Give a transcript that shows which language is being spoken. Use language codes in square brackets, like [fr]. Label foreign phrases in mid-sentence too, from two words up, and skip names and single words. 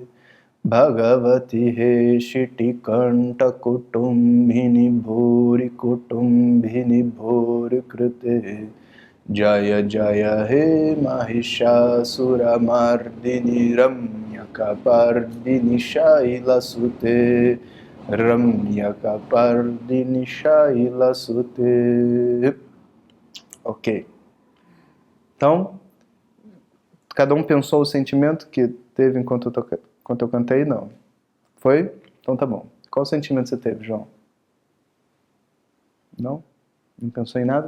[sa] bhagavati he shitikanta kutumbhini bhuri kutumbhini bhuri krute Jaya Jaya He Mahishasuramardini Ramyakapardini Shaila Sute Ramyakapardini Shaila Sute. [pt] Ok. Então, cada um pensou o sentimento que teve enquanto eu cantei? Não. Foi? Então tá bom. Qual sentimento você teve, João? Não? Não pensou em nada?